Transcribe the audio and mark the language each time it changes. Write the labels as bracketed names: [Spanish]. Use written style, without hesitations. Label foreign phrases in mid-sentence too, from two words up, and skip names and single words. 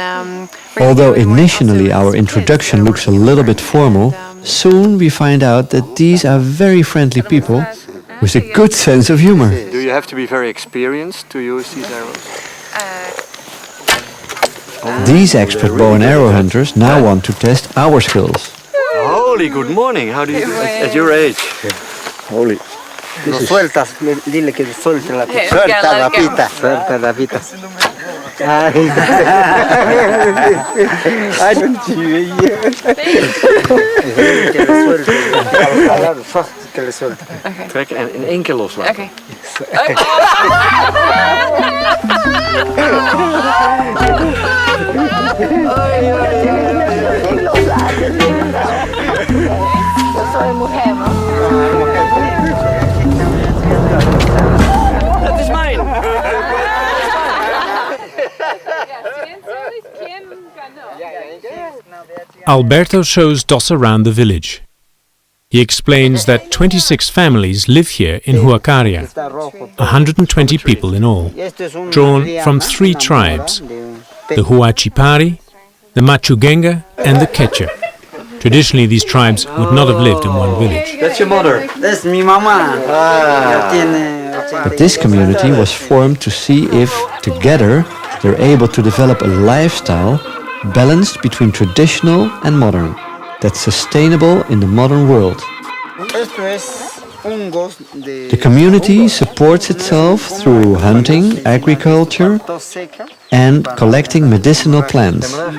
[English] Although initially our introduction looks a little bit formal, soon we find out that these are very friendly people with a good sense of humor. Do you have to be very experienced to use these arrows? These expert bow and arrow hunters now want to test our skills. Holy good morning, how do you do at your age? Holy. [Spanish] Lo sueltas, dile que suelte la pita. Suelta la pita. Suelta la pita. Ay, no que le suelte. Que le suelte. [Dutch] Trek en in één keer loslaten. [Spanish] Okay. Soy mujer, ¿no? [Dutch] Dat is mijn! [English] Alberto shows Dos around the village. He explains that 26 families live here in Huacaria, 120 people in all, drawn from 3 tribes, the Huachipari, the Machugenga and the Quechua. Traditionally, these tribes would not have lived in one village. That's your mother. That's [Spanish] mi mamá. [English] But this community was formed to see if, together, they're able to develop a lifestyle balanced between traditional and modern, that's sustainable in the modern world. The community supports itself through hunting, agriculture, and collecting medicinal plants.